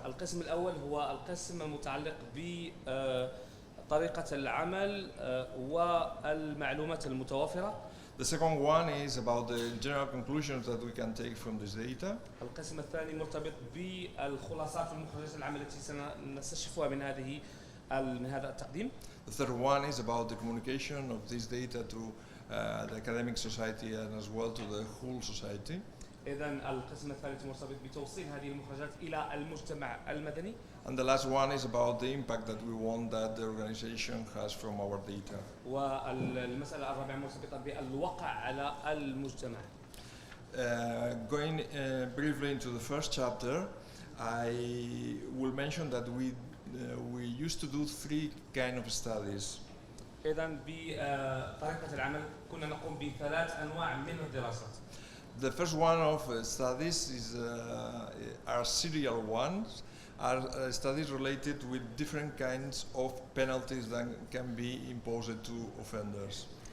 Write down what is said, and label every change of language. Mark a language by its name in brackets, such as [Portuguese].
[Arabic] القسم الأول هو القسم المتعلق بطريقة العمل والمعلومات المتوافرة. [English] The second one is about the general conclusions that we can take from this data. [Arabic] القسم الثاني مرتبط بالخلاصات والمخرجات العامة التي سنستشفها من هذا التقديم. [English] The third one is about the communication of this data to the academic society and as well to the whole society. [Arabic] إذا القسم الثالث مرتبط بتوصيل هذه المخرجات إلى المجتمع المدني. [English] And the last one is about the impact that we want that the organization has from our data. [Arabic] والمسألة الرابعة مرتبطة بالوقع على المجتمع. [English] Going briefly into the first chapter, I will mention that we used to do three kind of studies. [Arabic] إذا بطريقة العمل كنا نقوم بثلاث أنواع من الدراسات. [English] The first one of studies are serial ones, are studies related with different kinds of penalties that can be imposed to offenders.